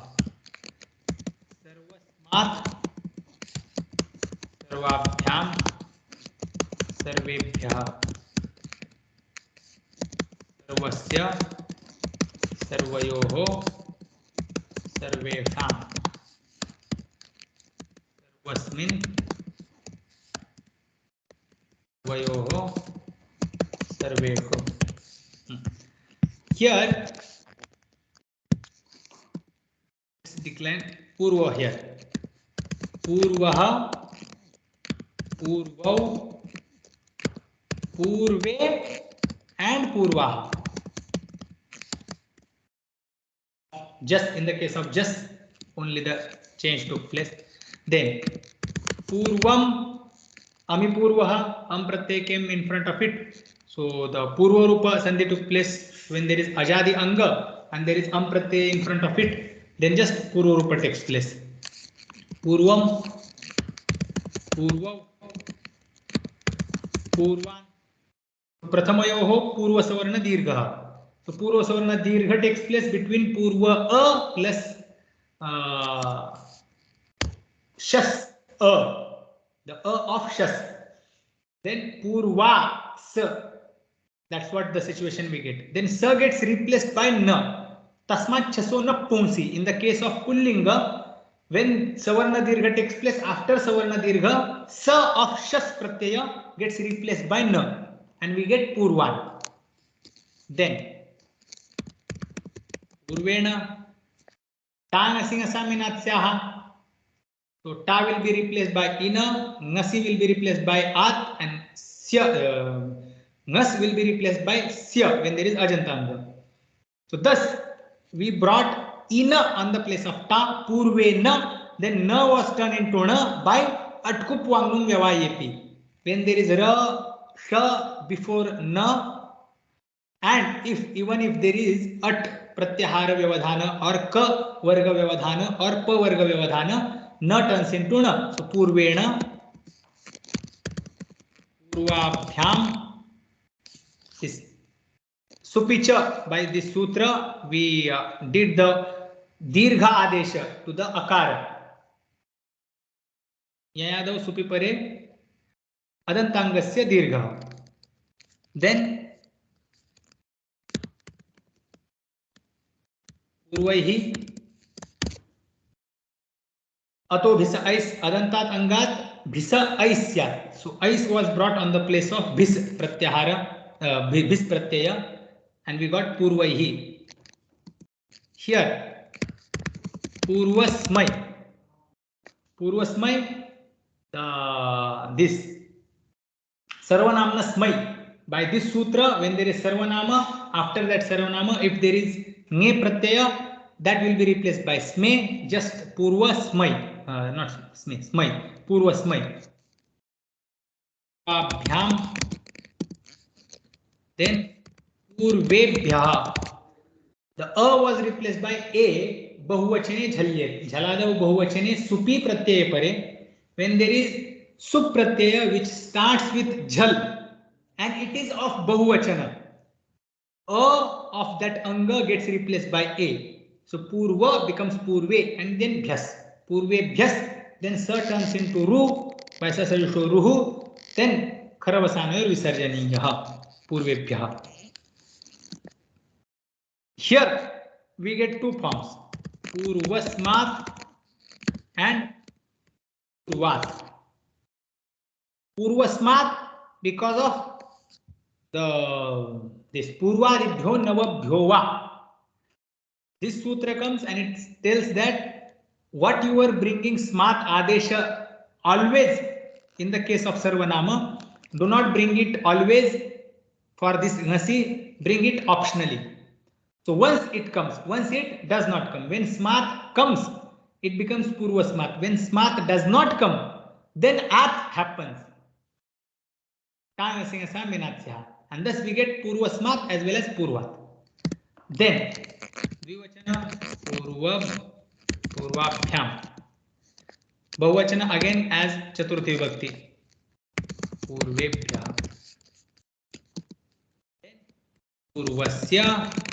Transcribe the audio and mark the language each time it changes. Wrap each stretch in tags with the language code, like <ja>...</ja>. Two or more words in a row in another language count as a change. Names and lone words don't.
<sa>Sarvasmat, Sarvabhyam, Sarvebhyah, Sarvasya, Sarvayoho, Sarvesham, Sarvasmin, Sarvayoho, Sarvesho.</sa> <en>Here it's declined Purva here.</en> <sa>Purvaha, Purvau, Purve and Purvaha.</sa> <en>Just in the case of just only the change took place. Then Purvam, Amipurvaha, Am Pratyay came in front of it. So the</en> <sa>Purva Rupa Sandhi</sa> <en>took place when there is</en> <sa>Ajadi Anga</sa> <en>and there is</en> <sa>Am Pratyay</sa> <en>in front of it. Then just</en> <sa>Purva Rupa</sa> <en>takes place.</en> <sa>Purvam, Purvav, Purvan. Prathamayoho Purva Savarna Dirgha.</sa> <en>So</en> <sa>Purva Savarna Dirgha</sa> <en>takes place between Purva A plus shas, the of shas.</en> <sa>Then purva sa.</sa> <en>That's what the situation we get. Then sa gets replaced by na.</en> <sa>Tasmat chaso na punsi.</sa> <en>In the case of pullinga, when</en> <sa>savarna dirgha</sa> <en>takes place after</en> <sa>savarna dirgha,</sa> <en>sa of</en> <sa>shas pratyaya</sa> <en>gets replaced by na, and we get purvan.</en> <sa>Then purvena ta ngasi ngasaminatyaha.</sa> <en>So ta will be replaced by ina, ngasi will be replaced by at, and sya. Ngas will be replaced by sya when there is ajantanga. So thus we brought ina on the place of ta,</en> <sa>purve na,</sa> <en>then na was turned into na by</en> <sa>atkup wangnum vyavayepi.</sa> <en>When there is ra, sha before na, and even if there is</en> <sa>at pratyahara vyavadhana</sa> <en>or</en> <sa>ka varga vyavadhana</sa> <en>or</en> <sa>pa varga vyavadhana,</sa> <en>na turns into na.</en> <sa>So purvena, purvabhyam. Is supicha.</sa> <en>By this sutra we did the</en> <sa>dirgha adesha</sa> <en>to the akara.</en> <sa>Yayadav supipare adantangasya dirgha. Then purvaihi ato bhisa ais adantat angat bhisa aisya.</sa> <en>So ais was brought on the place of</en> <sa>bhis pratyahara. Bis pratyaya,</sa> <en>and we got purvaihi. Here purvasmai, this</en> <sa>sarvanamna smai.</sa> <en>By this sutra, when there is sarvanama, after that sarvanama, if there is</en> <sa>nge pratyaya,</sa> <en>that will be replaced by sme. Just purvasmai, not sme,</en> <sa>smai, purvasmai. Abhyam. Then purvebhya.</sa> <en>The a was replaced by a.</en> <sa>Bahuvachane jhalyet. Jhaladav bahuvachane supi pratyaya pare.</sa> <en>When there is</en> <sa>sup pratyaya</sa> <en>which starts with jhal and it is of bahuvachana, a of that anga gets replaced by a. So purva becomes purve and then bhyas.</en> <sa>Purve bhyas.</sa> <en>Then sa turns into ru. By</en> <sa>sa sayusho ruhu. Then kharavasanayor visarjaniyaha. Purvebhyaha.</sa> <en>Here we get two forms, purvasmat and purvat.</en> <sa>Purvasmat</sa> <en>because of this</en> <sa>purvaribhyo navabhyo va.</sa> <en>This sutra comes and it tells that what you are bringing</en> <sa>smat adesha</sa> <en>always in the case of sarvanama, do not bring it always. For this ngasi, bring it optionally. So once it comes, once it does not come. When smat comes, it becomes</en> <sa>purva smat.</sa> <en>When smat does not come, then at happens. And thus we get</en> <sa>purva smat</sa> <en>as well as purvat. Then</en> <sa>dvivachana purvabhyam.</sa> <en>Bahuvachana again as</en> <sa>chaturthi vibhakti. Purvebhya. Purvasya.</sa>